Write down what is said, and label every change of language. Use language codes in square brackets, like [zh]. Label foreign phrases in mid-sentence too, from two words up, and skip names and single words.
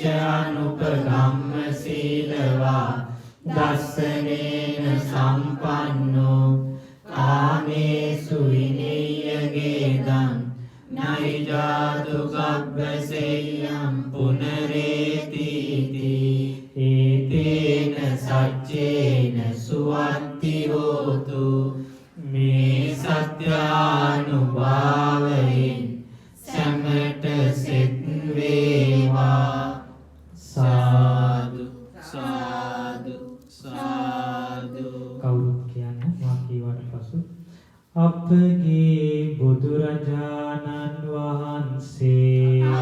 [pi] අනුපගම්ම සීලවා දස්සනේන සම්පන්නෝ කාමේසු විනේයගේදං නයිජාතු ගබ්බසෙය්‍යං පුනරේතිති ඒතේන සච්චේන සුවත්ති හෝතු මේ [si] සත්‍යානුභාවයෙන් සැමට සෙත් වේවා සාදු සාදු සාදු කවුරුත් කියන්න මා කීවට පසු අපගේ බුදුරජාණන් වහන්සේ